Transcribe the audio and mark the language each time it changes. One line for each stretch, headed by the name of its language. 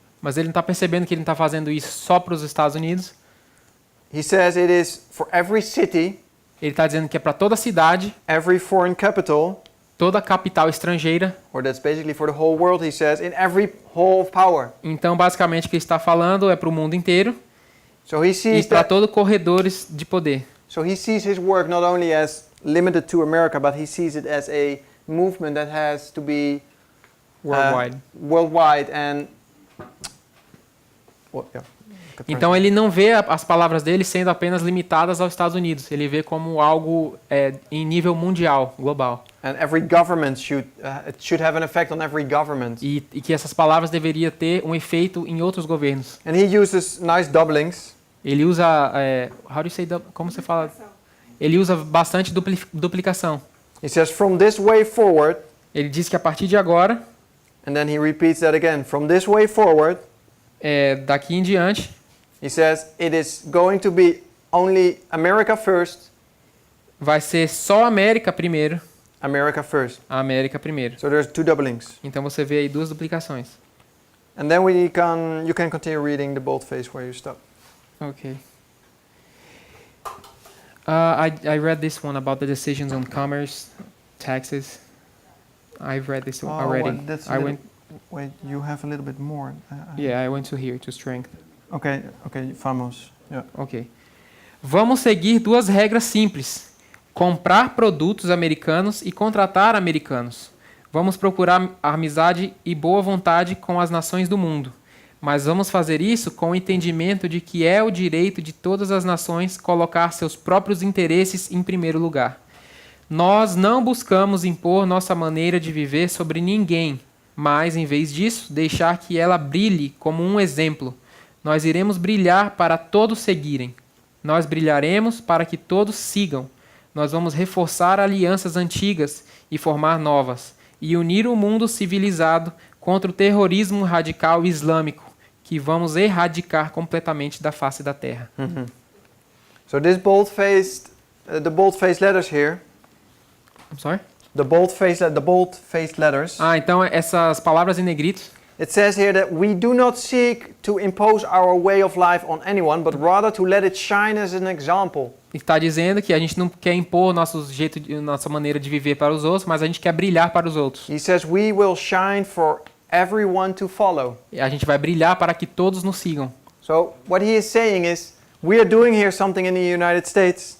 Portuguese: Mas ele não está percebendo que ele não está fazendo isso só para os Estados Unidos.
English: He says it is for every city,
Portuguese: Ele está dizendo que é para toda cidade,
English: every foreign capital,
Portuguese: toda capital estrangeira.
English: or that's basically for the whole world, he says, in every hall of power.
Portuguese: Então, basicamente, o que ele está falando é para o mundo inteiro
English: So he
Portuguese: e
English: sees
Portuguese: para
English: that.
Portuguese: todos os corredores de poder.
English: So he sees his work not only as limited to America, but he sees it as a movement that has to be worldwide and. Well, yeah.
Portuguese: Então, ele não vê as palavras dele sendo apenas limitadas aos Estados Unidos. Ele vê como algo em nível mundial, global.
English: And every government it should have an effect on every government.
Portuguese: E que essas palavras deveriam ter um efeito em outros governos.
English: And he uses nice doublings.
Portuguese: Ele usa,
English: how do you say,
Portuguese: como você fala? Ele usa bastante duplicação.
English: He says, from this way forward,
Portuguese: Ele diz que a partir de agora,
English: and then he repeats that again. From this way forward,
Portuguese: daqui em diante,
English: he says, it is going to be only America first,
Portuguese: vai ser só a América primeiro.
English: America first.
Portuguese: A América primeiro.
English: So there's two doublings.
Portuguese: Então você vê aí duas duplicações.
English: And then you can continue reading the boldface where you stop. Okay. I read this one about the decisions on commerce, taxes. I've read this one already. Wait, you have a little bit more. I went to here, to strength. Okay, vamos. Yeah. Ok.
Portuguese: Vamos seguir duas regras simples. Comprar produtos americanos e contratar americanos. Vamos procurar amizade e boa vontade com as nações do mundo. Mas vamos fazer isso com o entendimento de que é o direito de todas as nações colocar seus próprios interesses em primeiro lugar. Nós não buscamos impor nossa maneira de viver sobre ninguém, mas, em vez disso, deixar que ela brilhe como um exemplo. Nós iremos brilhar para todos seguirem. Nós brilharemos para que todos sigam. Nós vamos reforçar alianças antigas e formar novas, e unir o mundo civilizado contra o terrorismo radical islâmico, que vamos erradicar completamente da face da terra.
English: So this the bold-faced letters here. I'm sorry? The bold-faced letters.
Portuguese: Então essas palavras em negrito.
English: It says here that we do not seek to impose our way of life on anyone, but rather to let it shine as an example.
Portuguese: Está dizendo que a gente não quer impor nossa maneira de viver para os outros, mas a gente quer brilhar para os outros.
English: He says we will shine for everyone to follow.
Portuguese: E a gente vai brilhar para que todos nos sigam.
English: So what he is saying is we are doing here something in the United States.